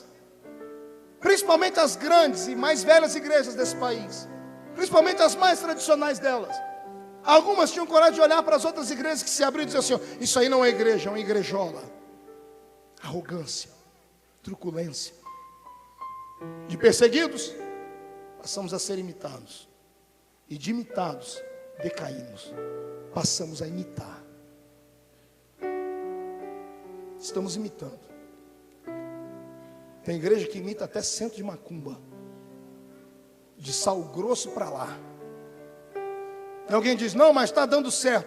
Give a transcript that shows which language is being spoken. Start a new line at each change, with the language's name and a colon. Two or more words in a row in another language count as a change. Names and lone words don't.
Portuguese: Principalmente as grandes e mais velhas igrejas desse país, principalmente as mais tradicionais delas. Algumas tinham coragem de olhar para as outras igrejas que se abriram e dizer assim: isso aí não é igreja, é uma igrejola. Arrogância, truculência. De perseguidos, passamos a ser imitados. E de imitados, decaímos. Passamos a imitar. Estamos imitando. Tem igreja que imita até centro de macumba. De Sal Grosso para lá. E alguém diz: não, mas está dando certo.